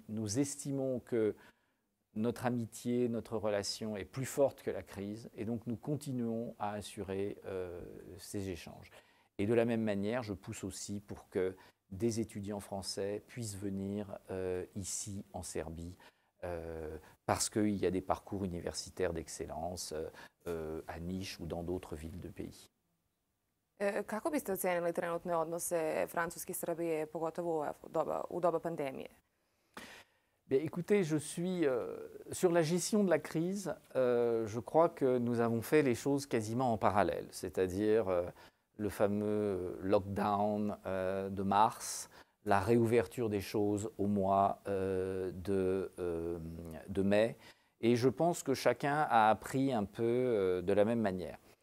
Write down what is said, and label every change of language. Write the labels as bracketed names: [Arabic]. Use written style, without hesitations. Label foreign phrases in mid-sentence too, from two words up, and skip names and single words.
[French] Nous estimons que notre amitié, notre relation est plus forte que la crise et donc nous continuons à assurer ces échanges. Et de la même manière, je pousse aussi pour que des étudiants français puissent venir ici en Serbie parce qu'il y a des parcours universitaires d'excellence à Niš ou dans d'autres villes de pays. [Serbian] Kako biste ocenili trenutne odnose Francuske i Srbije, pogotovo u doba pandemije? [French] Bien, écoutez, je suis sur la gestion de la crise, je crois que nous avons fait les choses quasiment en parallèle, c'est-à-dire le fameux lockdown de mars, la réouverture des choses au mois de mai, et je pense que chacun a appris un peu de la même manière.